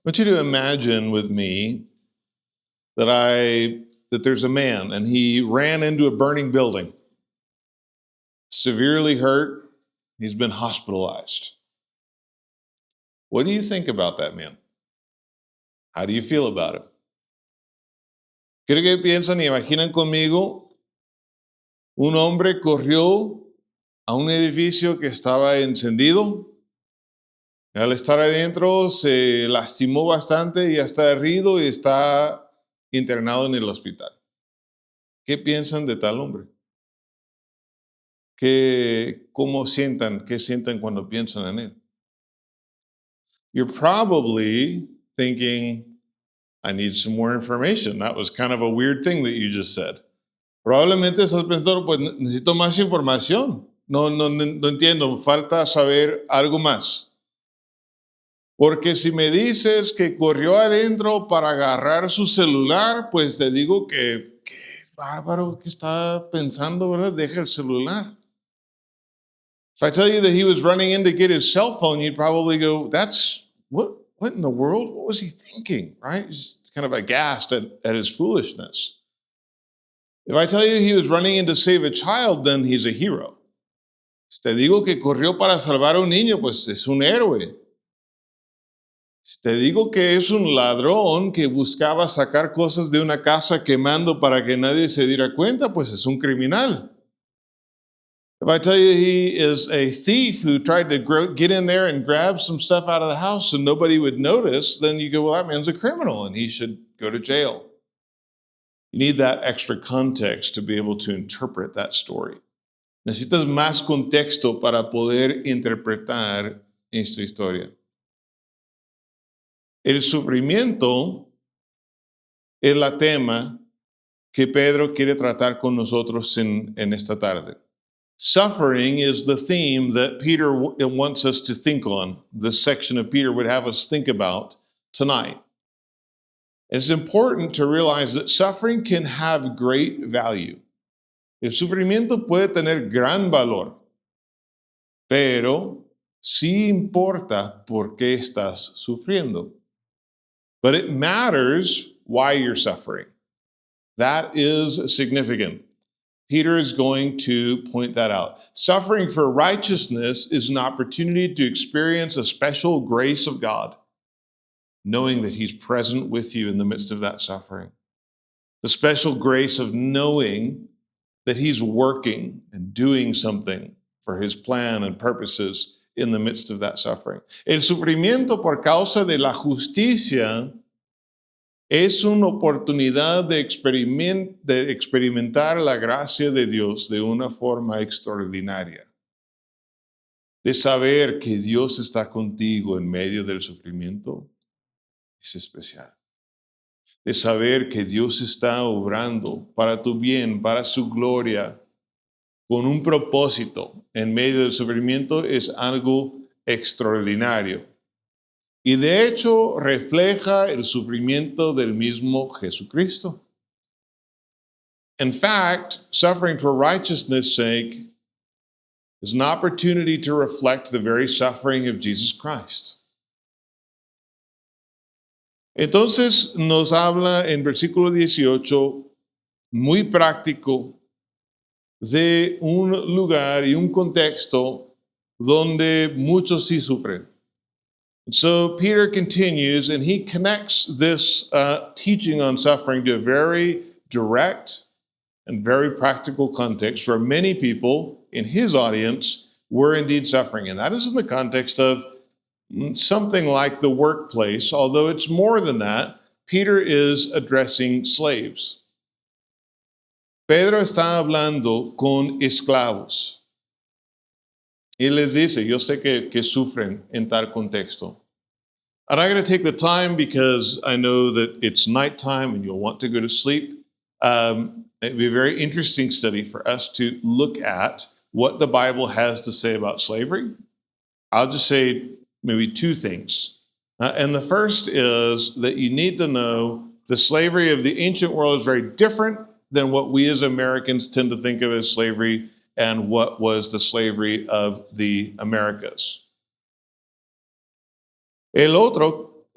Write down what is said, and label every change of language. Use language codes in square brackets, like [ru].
[en] want you to imagine with me that there's a man and he ran into a burning building, severely hurt. He's been hospitalized. What do you think about that man? How do you feel about it? [es] Quiero que piensan y imaginan conmigo, un hombre corrió a un edificio que estaba encendido. Al estar adentro se lastimó bastante y está herido y está internado en el hospital. ¿Qué piensan de tal hombre? ¿Cómo sientan? ¿Qué sienten cuando piensan en él? [en] You're probably thinking, I need some more information. That was kind of a weird thing that you just said. [es] Probablemente estás pensando, pues necesito más información. No entiendo, falta saber algo más. Porque si me dices que corrió adentro para agarrar su celular, pues te digo que qué bárbaro que está pensando, ¿verdad? Deja el celular. [en] If I tell you that he was running in to get his cell phone, you'd probably go, what in the world? What was he thinking, right? He's kind of aghast at his foolishness. If I tell you he was running in to save a child, then he's a hero. [es] Si te digo que corrió para salvar a un niño, pues es un héroe. Si te digo que es un ladrón que buscaba sacar cosas de una casa quemando para que nadie se diera cuenta, pues es un criminal. If I tell you he is a thief who tried to get in there and grab some stuff out of the house so nobody would notice, then you go, well, that man's a criminal and he should go to jail. [en] You need that extra context to be able to interpret that story. [es] Necesitas más contexto para poder interpretar esta historia. El sufrimiento es la tema que Pedro quiere tratar con nosotros en esta tarde. [en] Suffering is the theme that Peter wants us to think on. This section of Peter would have us think about tonight. It's important to realize that suffering can have great value. [es] El sufrimiento puede tener gran valor, pero sí importa por qué estás sufriendo. [en] But it matters why you're suffering. That is significant. Peter is going to point that out. Suffering for righteousness is an opportunity to experience a special grace of God, knowing that he's present with you in the midst of that suffering. The special grace of knowing that he's working and doing something for his plan and purposes in the midst of that suffering. [es] El sufrimiento por causa de la justicia es una oportunidad de experimentar la gracia de Dios de una forma extraordinaria. De saber que Dios está contigo en medio del sufrimiento es especial. De saber que Dios está obrando para tu bien, para su gloria, con un propósito en medio del sufrimiento es algo extraordinario. Y de hecho refleja el sufrimiento del mismo Jesucristo. [en] In fact, suffering for righteousness' sake is an opportunity to reflect the very suffering of Jesus Christ. [es] Entonces nos habla en versículo 18, muy práctico, de un lugar y un contexto donde muchos sí sufren. [en] So Peter continues and he connects this teaching on suffering to a very direct and very practical context where many people in his audience were indeed suffering. And that is in the context of something like the workplace, although it's more than that. Peter is addressing slaves. [es] Pedro está hablando con esclavos. Y les dice, yo sé que sufren en tal contexto. [en] I'm not going to take the time because I know that it's nighttime and you'll want to go to sleep. It'd be a very interesting study for us to look at what the Bible has to say about slavery. I'll just say maybe two things. And the first is that you need to know the slavery of the ancient world is very different than what we as Americans tend to think of as slavery and what was the slavery of the Americas. [es] El otro